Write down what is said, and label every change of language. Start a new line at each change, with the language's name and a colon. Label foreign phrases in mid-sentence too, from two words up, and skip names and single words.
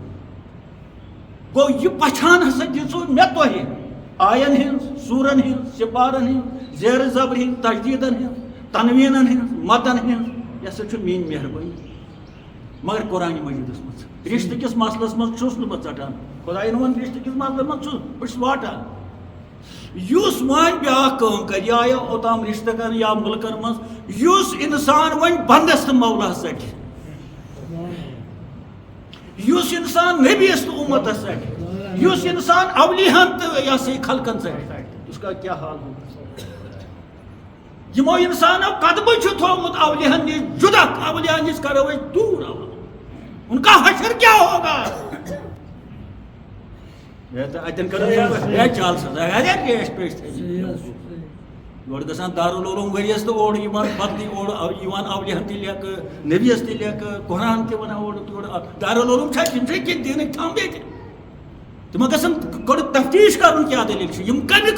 Kashmiri: گوٚو یہِ پہچان ہسا دِژوٕ مےٚ تۄہہِ آین ہٕنٛز سوٗرن ہٕنٛز سِپارن ہٕنٛز زیرِ زبرِ ہٕنٛز تجدیٖدن ہٕنٛز تنویٖنن ہٕنٛز متن ہٕنٛز یہِ ہسا چھُ میٲنۍ مہربٲنی مگر قرآنہِ مجیٖدس منٛز رشتہٕ کِس مسلس منٛز چھُس نہٕ بہٕ ژٹان خۄداین ووٚن رشتہٕ کِس مسلس منٛز چھُس بہٕ چھُس واٹان یُس وۄنۍ بیاکھ کٲم کرِ یہِ آیو اوٚتام رشتہٕ کرنہٕ یا مُلکن منٛز یُس انسان وۄنۍ بنٛدس تہٕ مولاہس ژٹہِ یُس انسان نبیس تہٕ اُمتس ژٹہِ یُس انسان اولیاہن تہٕ یہِ ہسا یہِ خلقن ژٹہِ
Urdu: اس کا کیا حال ہوگا
Kashmiri: یمو انسانو قدمہ چھُ تھومُت اولیاہن نِش جُدا اولیاہن نِش کرو أسۍ دوٗر
Urdu: ان کا حشر کیا ہوگا
Kashmiri: اتن کرو چال سزا ریش پیش یورٕ گژھان دارالعلوم ؤریس تہٕ اورٕ یِوان بدلٕے اورٕ یِوان اولیاہن تہِ لیکھٕ نبیس تہِ لیکھٕ قرآن تہِ ونان اورٕ تورٕ دارالعلوم چھا تِم چھِ کینٛہہ دیٖنٕکۍ تھم ییٚتہِ تِمن گژھن گۄڈٕ تفتیش کرُن کیٛاہ دٔلیٖل چھِ یِم کمہِ